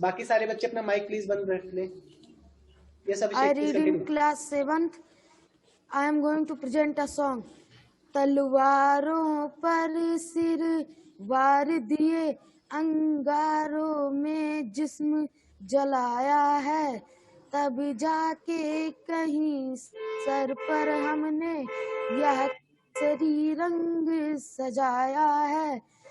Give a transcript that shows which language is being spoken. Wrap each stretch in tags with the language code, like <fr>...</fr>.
<hi>बाकी सारे बच्चे अपना mic please बंद रख लें.</hi> <en>Yes Abhishek, I please read in continue. class 7th. I am going to present a song.</en> <hi>तलवारों पर सिर वार दिए, अंगारों में जिस्म जलाया है, तब जाके कहीं सर पर हमने यह केसरी रंग सजाया है।</hi>